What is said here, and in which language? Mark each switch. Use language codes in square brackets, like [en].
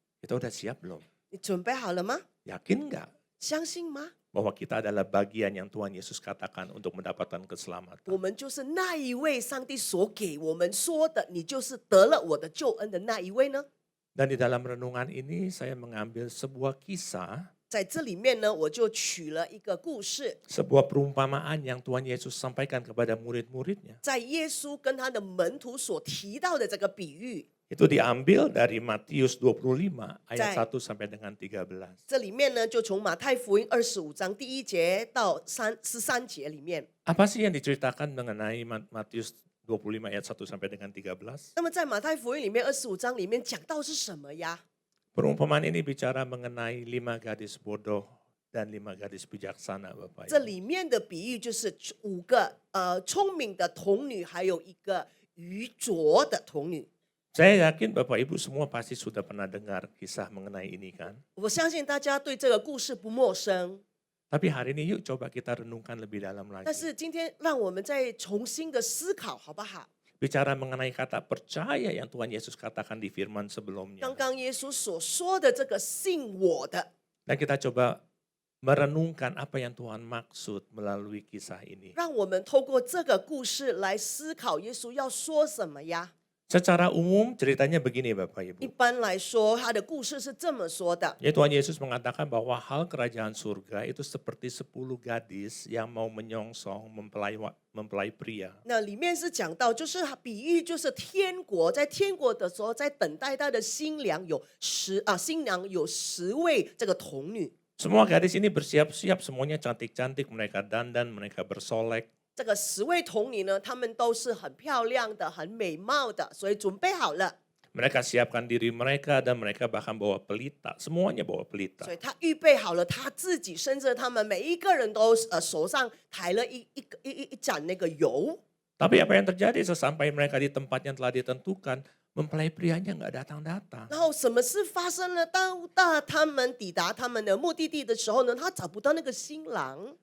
[id] Kita udah siap belum? [zh] 你准备好了吗？ [id] Yakin nggak [zh] 相信吗？ [id] bahwa kita adalah bagian yang Tuhan Yesus katakan untuk mendapatkan [zh] 我 [id] keselamatan? [zh] 们就是那一位上帝所给我们说的，你就是得了我的救恩的那一位呢？ [id] Dan di dalam renungan ini saya mengambil sebuah kisah, [zh] 在这里面呢，我就取了一个故事， [id] sebuah perumpamaan yang Tuhan Yesus sampaikan kepada murid-muridnya. [zh] 在耶稣跟他的门徒所提到的这个比喻， [id] Itu diambil dari Matius 25 ayat Zai. 1 sampai dengan 13. [zh] 这里面呢就从马太福音25章1节到13节里面。 [id] Apa sih yang diceritakan mengenai Matius 25 ayat 1 sampai dengan 13? [zh] 那么在马太福音里面25章里面讲到是什么呀？ [id] Perumpamaan ini bicara mengenai 5 gadis bodoh dan 5 gadis bijaksana, Bapak [zh] 这 [id] Ibu. [zh] 里面的比喻就是5个聪明的童女，还有一个愚拙的童女。 [id] Saya yakin Bapak Ibu semua pasti sudah pernah dengar kisah mengenai ini kan? [zh] 我相信大家对这个故事不陌生， [id] Tapi hari ini yuk coba kita renungkan lebih dalam [zh] 但 [id] lagi. [zh] 是今天让我们再重新的思考，好不好？ [id] Bicara mengenai kata percaya yang Tuhan Yesus katakan di firman sebelumnya. [zh] 刚刚耶稣所说的这个信我的， [id] Dan kita coba merenungkan apa yang Tuhan maksud melalui kisah ini. [zh] 让我们透过这个故事来思考耶稣要说什么呀？ [id] Secara umum ceritanya begini Bapak [zh] 一 [id] Ibu. [zh] 般来说，他的故事是这么说的： [id] Ya Tuhan Yesus mengatakan bahwa hal kerajaan surga itu seperti 10 gadis yang mau menyongsong mempelai pria. [zh] 那里面是讲到，就是比喻，就是天国，在天国的时候，在等待他的新娘有新娘有10位这个童女。 [id] Semua gadis ini bersiap-siap, semuanya cantik-cantik, mereka dandan, mereka bersolek. [zh] 这个10位童女呢，她们都是很漂亮的、很美貌的，所以准备好了。 [id] Mereka siapkan diri mereka dan mereka bahkan bawa pelita, semuanya bawa pelita. [zh] 所以她预备好了她自己，甚至他们每一个人都手上抬了一盏那个油。 [id] Tapi apa yang terjadi sesampai mereka di tempat yang telah ditentukan, mempelai prianya nggak datang-datang. [zh] 然后什么事发生了？当他们抵达他们的目的地的时候呢，他找不到那个新郎，